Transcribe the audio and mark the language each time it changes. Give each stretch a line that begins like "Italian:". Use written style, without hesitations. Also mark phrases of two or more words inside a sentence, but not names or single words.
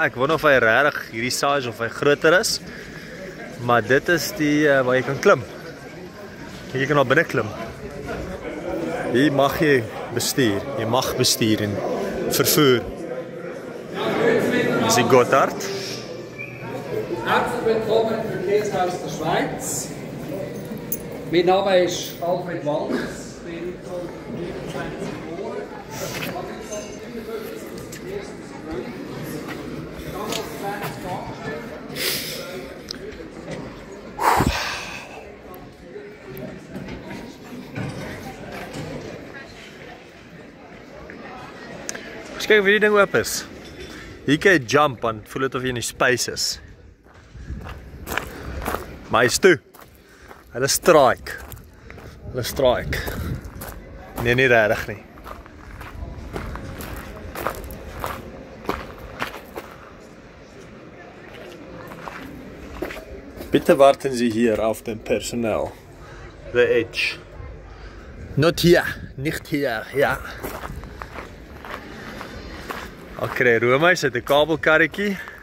Afrikaans: Ek wonder of hy regtig hierdie size of hy groter is. Maar dit is die waar jy kan klim. Jy kan na binne klim. Hier mag jy bestuur. Jy mag bestuur en vervoer. Dis die Gotthard.
German: Herzlich willkommen im Verkehrshaus der Schweiz. Mein Name ist Alfred Walz, bin 29 geboren.
Afrikaans: Kyk of hierdie ding oop is. Hier kan jy jump en voel dit of jy in die space is. Maar hy is toe. Hulle strike. Hulle strike. Nee, nie regtig nie.
German: Bitte warten Sie hier auf den Personal. The Edge. Not hier, nicht hier, ja.
Afrikaans: Okay, Romeis het 'n kabelkarretjie.